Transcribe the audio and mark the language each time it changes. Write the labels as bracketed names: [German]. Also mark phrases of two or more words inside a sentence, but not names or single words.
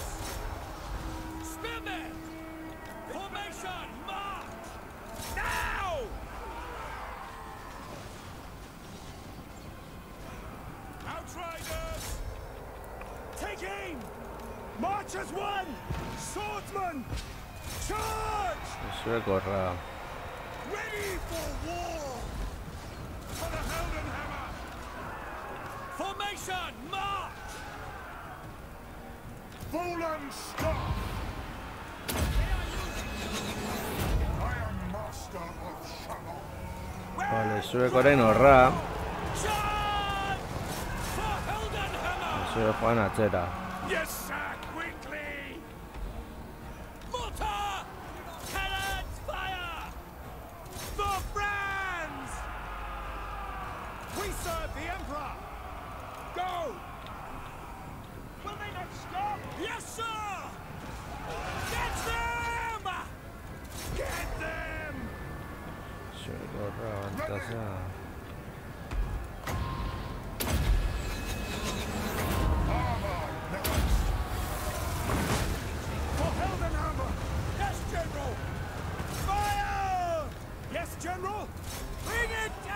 [English] Spearmen! Formation, march! Now! Outriders! Take aim! March as one! Swordsman! Charge! [Basque] Zuek horra. [English] Ready for war! For the Heldenhammer! Formation, march! Fallen star! I am master of Shalom. [Basque] Vale, zuek orain horra. [English] Charge! For Heldenhammer! [Basque] Zuek joan atzera. [English] Yes, sir, quickly! Mortar! Cannons fire! For France! We serve the Emperor! Go! Will they not stop? Yes, sir! Get them! Get them! [Basque] Zuek horra, Baltasar. [English] For Heldenhammer! Yes, General! Fire! Yes, General! Bring it